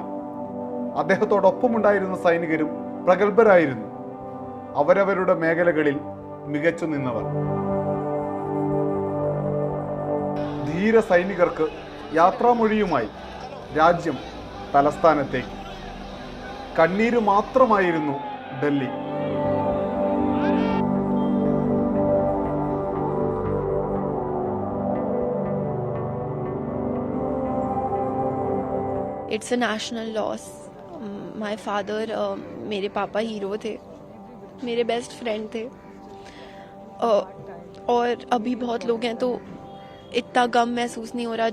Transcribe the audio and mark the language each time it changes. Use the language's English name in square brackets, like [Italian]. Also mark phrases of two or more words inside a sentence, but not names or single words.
[Malayalam] അദ്ദേഹത്തോടൊപ്പമുണ്ടായിരുന്ന സൈനികരും പ്രഗത്ഭരായിരുന്നു, അവരവരുടെ മേഖലകളിൽ മികച്ചു നിന്നവർ. ധീര സൈനികർക്ക് യാത്രാമൊഴിയുമായി രാജ്യം തലസ്ഥാനത്തേക്ക്. കണ്ണീര് മാത്രമായിരുന്നു ഡൽഹി. [English] It's a national loss. my father [Hindi] मेरे पापा हीरो थे, मेरे [English] best friend [Hindi] थे, और अभी बहुत लोग हैं तो इतना गम महसूस नहीं हो रहा.